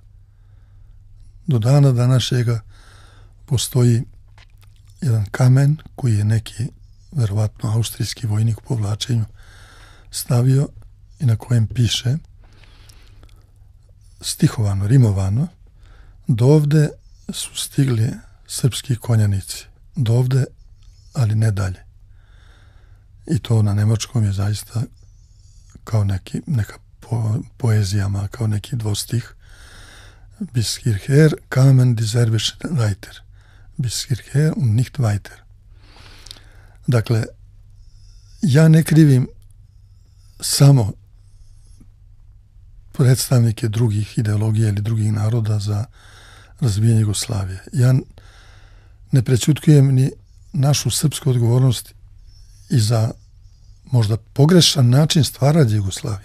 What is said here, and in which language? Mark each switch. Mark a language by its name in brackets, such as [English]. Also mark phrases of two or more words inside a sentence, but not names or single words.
[Serbian] Do dana današnjega postoji jedan kamen koji je neki, verovatno, austrijski vojnik u povlačenju stavio i na kojem piše stihovano, rimovano: dovde su stigli srpski konjanici, dovde, ali ne dalje. I to na nemačkom je zaista kao neka poezijama, kao neki dvostih. [German] Bis hierher kamen die serbische Reiter. Bis hierher und nicht weiter. [Serbian] Dakle, ja ne krivim samo predstavnike drugih ideologija ili drugih naroda za razbijanje Jugoslavije. Ja ne prećutkujem ni našu srpsku odgovornost i za možda pogrešan način stvaranja Jugoslavije.